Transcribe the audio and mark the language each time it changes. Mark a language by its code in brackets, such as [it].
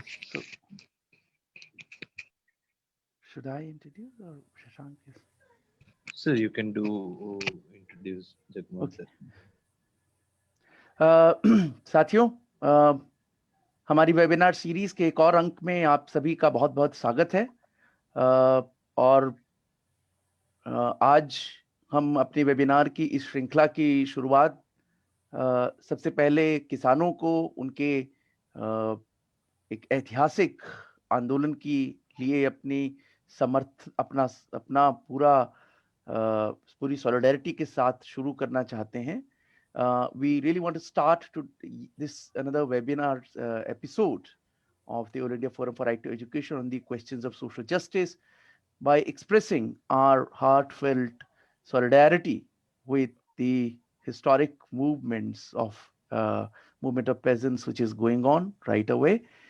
[en] So, should I introduce or Shashank is? Sir, you can do introduce Jagmohan Okay. sir. [hi] साथियों, हमारी webinar series के एक और अंक में आप सभी का बहुत बहुत स्वागत है। और आज हम अपनी वेबिनार की इस श्रृंखला की शुरुआत सबसे पहले किसानों को उनके एक ऐतिहासिक आंदोलन की लिए अपना पूरी सॉलिडारिटी के साथ शुरू करना चाहते हैं। [en] We really want to start this another webinar episode of the All India Forum for Right to Education on the questions of social justice by expressing our heartfelt solidarity with the historic movement of peasants, which is going on right away.